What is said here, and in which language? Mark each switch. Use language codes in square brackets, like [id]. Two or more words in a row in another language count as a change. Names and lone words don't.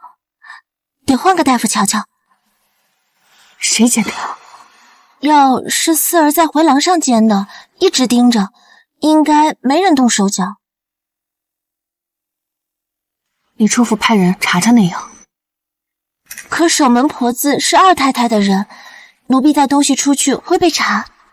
[zh] 得換個大夫瞧瞧。誰煎的藥？藥是四兒在回廊上煎的，一直盯着，應該沒人動手腳。李初府派人查查那藥。可守門婆子是二太太的人，奴婢帶東西出去會被查。